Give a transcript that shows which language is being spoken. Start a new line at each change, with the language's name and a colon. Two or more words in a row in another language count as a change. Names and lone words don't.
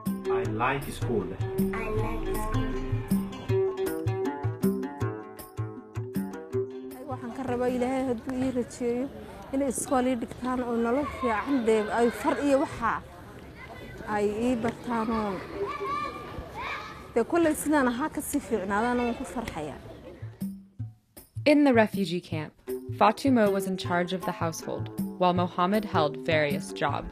English: I like school. I like school.
Somali: waxaan ka rabaa Ilaahay hadduu ii rajeeyo inay iskoolii dhigtaan oo nolol fiican ay far iyo waxa ay ii bartaan oo de kulay sidaan ahaa ka sii fiicnaadaan oo ku farxaya.
English: In the refugee camp, Fatima was in charge of the household, while Mohamud held various jobs.